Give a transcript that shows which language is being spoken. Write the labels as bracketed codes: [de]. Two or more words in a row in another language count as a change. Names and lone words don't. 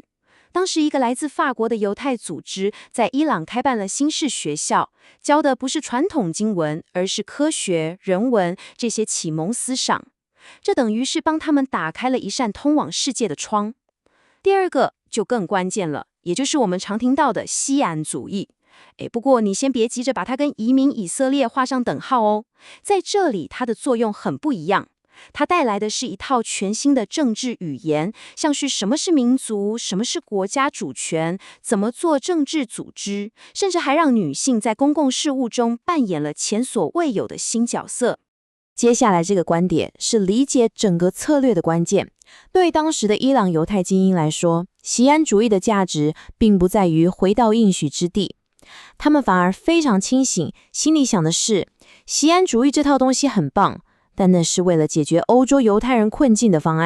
[zh] 當時一個來自法國的猶太組織在伊朗開辦了新式學校，教的不是傳統經文，而是科學、人文這些啟蒙思想。這等於是幫他們打開了一扇通往世界的窗。第二個就更關鍵了，也就是我們常聽到的西安主義。不過你先別急着把它跟移民以色列畫上等號哦。在這裡，它的作用很不一樣。它帶來的是一套全新的政治語言，像是什麼是民族，什麼是國家主權，怎麼做政治組織，甚至還讓女性在公共事務中扮演了前所未有的新角色。接下來這個觀點是理解整個策略的關鍵。對當時的伊朗猶太精英來說，錫安主義的價值並不在於回到應許之地，他們反而非常清醒，心裡想的是，錫安主義這套東西很棒，但那是為了解決歐洲猶太人困境的方案。